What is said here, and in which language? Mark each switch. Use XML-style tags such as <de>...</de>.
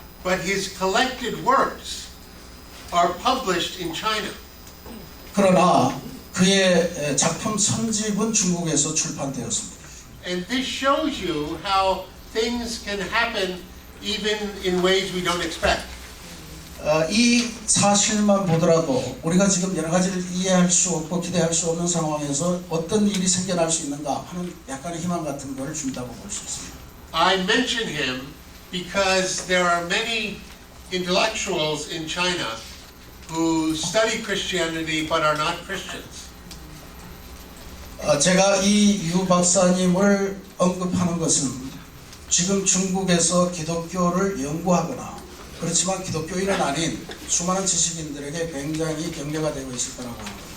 <en>But his collected works are published in China.</en> <ko>그러나 그의 작품 선집은 중국에서 출판되었습니다.</ko> <en>And this shows you how things can happen even in ways we don't expect.</en> <ko>이 사실만 보더라도 우리가 지금 여러 가지를 이해할 수 없고 기대할 수 없는 상황에서 어떤 일이 생겨날 수 있는가 하는 약간의 희망 같은 걸 준다고 볼 수 있습니다.</ko> <en>I mention him because there are many intellectuals in China who study Christianity but are not Christians.</en> <ko>제가 이 유 박사님을 언급하는 것은 지금 중국에서 기독교를 연구하거나 그렇지만 기독교인은 아닌 수많은 지식인들에게 굉장히 격려가 되고 있을 거라고 합니다.</ko>